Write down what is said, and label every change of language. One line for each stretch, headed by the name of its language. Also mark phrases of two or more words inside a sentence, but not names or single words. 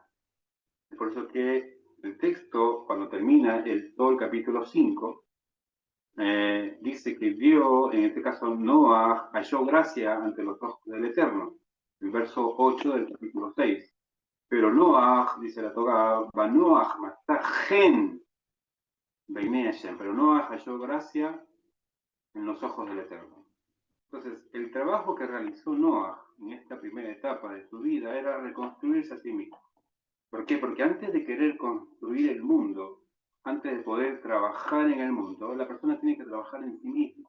Spanish: Es por eso que el texto, cuando termina todo el capítulo 5, dice que Dios, en este caso Noah, halló gracia ante los ojos del Eterno. el verso 8 del capítulo 6. Pero Noach, dice la Torá,
Hebrew: נח מצא חן בעיני השם,
Spanish: pero Noach halló gracia en los ojos del Eterno. Entonces, el trabajo que realizó Noach en esta primera etapa de su vida era reconstruirse a sí mismo. ¿Por qué? Porque antes de querer construir el mundo, antes de poder trabajar en el mundo, la persona tiene que trabajar en sí misma.